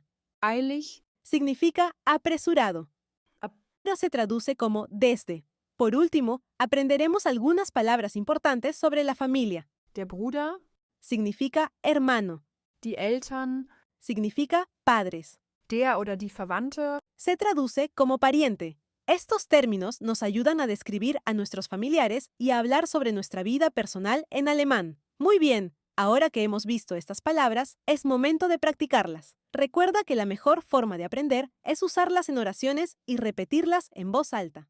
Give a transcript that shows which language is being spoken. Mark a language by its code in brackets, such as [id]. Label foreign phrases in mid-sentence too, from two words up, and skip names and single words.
[de] Eilig. [es] Significa apresurado. Ahora se traduce como desde. Por último, aprenderemos algunas palabras importantes sobre la familia. [de] Der Bruder. [es] Significa hermano. [de] Die Eltern. [es] Significa padres. [de] Der oder die Verwandte. [es] Se traduce como pariente. Estos términos nos ayudan a describir a nuestros familiares y a hablar sobre nuestra vida personal en alemán. Muy bien, ahora que hemos visto estas palabras, es momento de practicarlas. Recuerda que la mejor forma de aprender es usarlas en oraciones y repetirlas en voz alta.